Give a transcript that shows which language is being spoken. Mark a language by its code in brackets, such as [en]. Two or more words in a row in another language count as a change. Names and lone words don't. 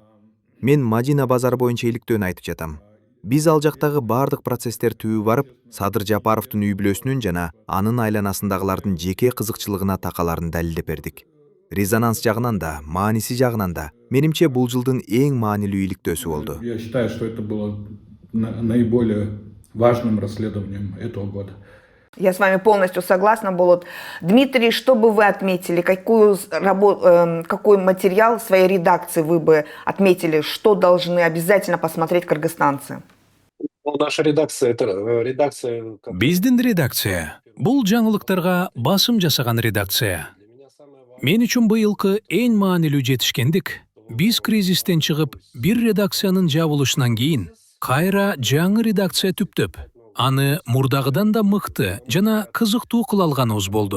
[ky] Мен Мадина базары боюнча иликтөөнү айтып жатам. Биз ал жактагы бардык процесстер түбү барып, Садыр Жапаровдун үй бүлөсүнүн жана анын айланасындагылардын жеке кызыкчылыгына такаларын далилдеп бердик. Резонанс жагынан да, мааниси жагынан да, менимче бул жылдын эң маанилүү иликтөөсү болду. [ru] Я считаю, что это было наиболее важным расследованием этого года. Я с вами полностью согласна, Болот. Дмитрий, что бы вы отметили? Какой материал своей редакции вы бы отметили? Что должны обязательно посмотреть кыргызстанцы? Наша редакция, это редакция... [ky] Биздин редакция бул жаңылыктарга басым жасаган редакция. Мен үчүн быйылкы эң маанилүү жетишкендик биз кризистен чыгып, бир редакциянын жабылышынан кийин кайра жаңы редакция түптөп, аны мурдагыдан да мыкты жана кызыктуу кыла алганыбыз болду.